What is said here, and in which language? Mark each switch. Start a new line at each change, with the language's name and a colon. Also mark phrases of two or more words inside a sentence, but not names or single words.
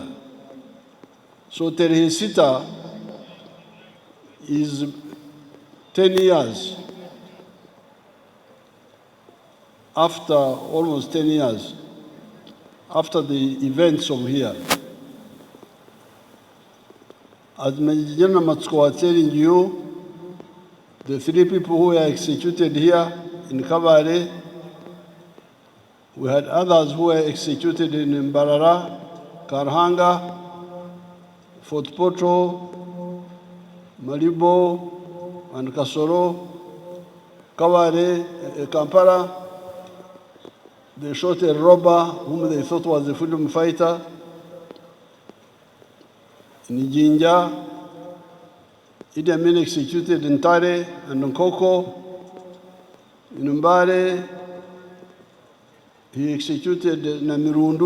English: So Tarehe Sita is 10 years after, almost 10 years after the events of here. As Major General Matsuko was telling you, the three people who were executed here in Kabale, we had others who were executed in Mbarara, Karhanga, Fort Poto, Malibo, and Kasoro, Kabale, Kampala. They shot a robber whom they thought was a freedom fighter. In Jinja, Idi Amin executed in Tarehe and Nkoko. In Mbale, he executed Namirundu.